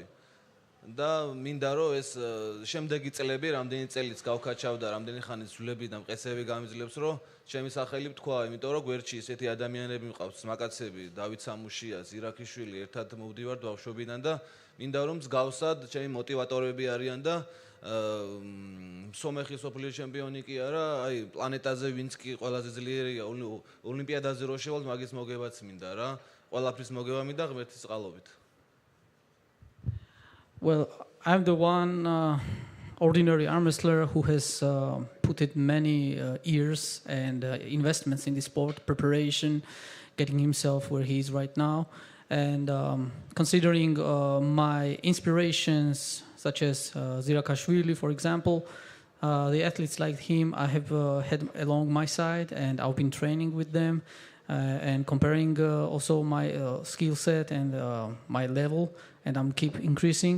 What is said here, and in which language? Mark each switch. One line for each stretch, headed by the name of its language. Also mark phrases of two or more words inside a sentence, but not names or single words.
Georgian: და მინდა რომ ეს შემდეგი წლები რამდენი წელიც გავქაჩავ და რამდენი ხანი ძვლები და მყესები გამიძლებს, რომ ჩემი სახელი თქვა, იმიტომ რომ გვერდში ესეთი ადამიანები მყავს, მაკაცები, დავით სამუშია, ზირაქიშვილი, ერთად მოვდივართ ბავშვობიდან და მინდა რომ მსგავსად ჩემი მოტივატორები არიან და სომეხი სოფლიო ჩემპიონი კი არა, აი პლანეტაზე ვინც კი ყველაზე ძლიერია, ოლიმპიადაზე რო შევალ მაგის მოგებაც მინდა რა. ყველაფრის მოგება მინდა ღმერთის წყალობით.
English: Well, I'm the one ordinary arm wrestler who has put in many years and investments in the sport, preparation, getting himself where he is right now. And considering my inspirations, such as Zirakashvili, for example, the athletes like him, I have had along my side, and I've been training with them and comparing also my skill set and my level, and I'm keep increasing.